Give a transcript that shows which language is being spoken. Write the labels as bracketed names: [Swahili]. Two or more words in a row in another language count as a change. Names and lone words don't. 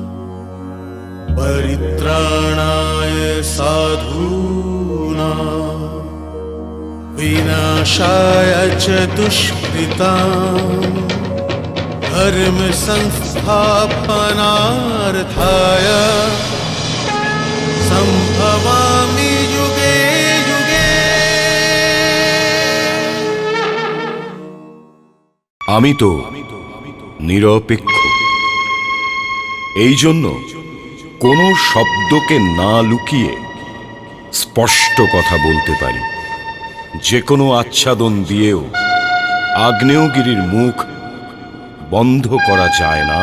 [Sanskrit] परित्राणाय साधूनां विनाशाय च दुष्कृताम् धर्म संस्थापनार्थाय संभवामि युगे युगे। [Bangla] আমি তো নিরপেক্ষ, এই জন্য কোনো শব্দকে না লুকিয়ে স্পষ্ট কথা বলতে পারি। যে কোনো আচ্ছাদন দিয়েও আগ্নেয়গিরির মুখ বন্ধ করা যায় না।